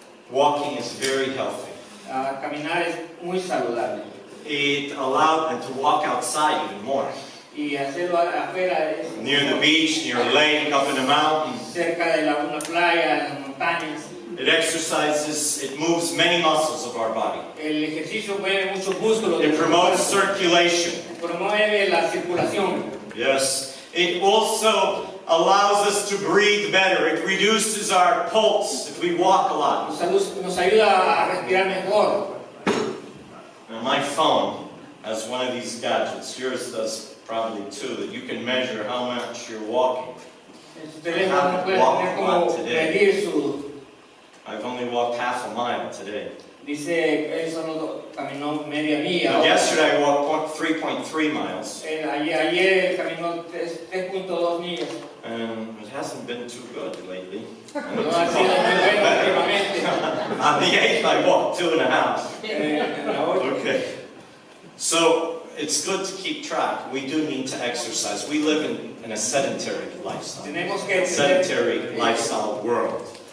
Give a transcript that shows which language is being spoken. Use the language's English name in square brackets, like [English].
[English] Walking is very healthy. [Spanish] Caminar es muy saludable. [English] It allowed and to walk outside even more. [Spanish] Y hacerlo afuera es [English] Near the beach, near a lake, up in the mountains. [Spanish] cerca de una playa, en las montañas. [English] It exercises, it moves many muscles of our body. [Spanish] El ejercicio mueve muchos músculos. [English] It promotes circulation. [Spanish] Promueve la circulación. [English] Yes. It also allows us to breathe better. It reduces our pulse if we walk a lot. [Spanish] Nos ayuda a respirar mejor. [English] Now my phone has one of these gadgets. Yours does probably too, that you can measure how much you're walking. [Spanish] En su teléfono no puede tener como medir su... [English] I've only walked half a mile today. [Spanish] Dice, él solo caminó media milla. [English] But yesterday I walked 3.3 miles. [Spanish] Ayer caminó 3.2 millas. [English] And it hasn't been too good lately. [Spanish] No ha sido muy bueno últimamente. [English] On the 8th I walked 2.5. Okay. So it's good to keep track. We do need to exercise. We live in a sedentary lifestyle. Sedentary lifestyle world.